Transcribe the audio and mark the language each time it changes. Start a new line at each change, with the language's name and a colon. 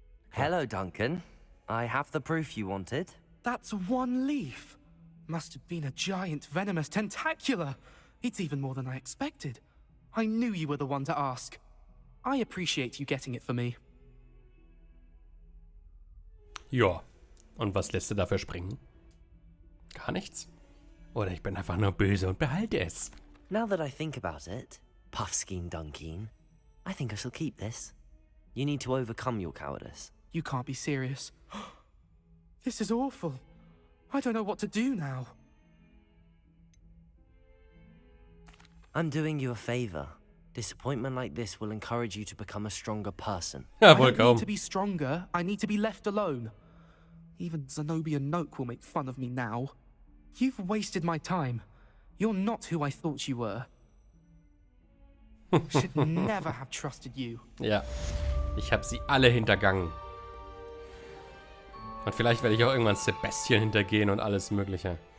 English: Hello, Duncan. I have the proof you wanted. That's one leaf. Must have been a giant venomous tentacula. It's even more than I expected. I knew you were the one to ask. I appreciate you getting it for me.
German: Ja. Und was lässt du dafür springen? Gar nichts? Oder ich bin einfach nur böse und behalte es.
English: Now that I think about it, Puffskein Dunkeen, I think I shall keep this. You need to overcome your cowardice. You can't be serious. This is awful. I don't know what to do now. I'm doing you a favor. Disappointment like this will encourage you to become a stronger person.
German: Ja,
English: I
German: wohl
English: don't
German: kaum.
English: need to be stronger. I need to be left alone. Even Zenobia Noak will make fun of me now. You've wasted my time. You're not who I thought you were. Should never have trusted you.
German: Ja. Ich habe sie alle hintergangen. Und vielleicht werde ich auch irgendwann Sebastian hintergehen und alles Mögliche.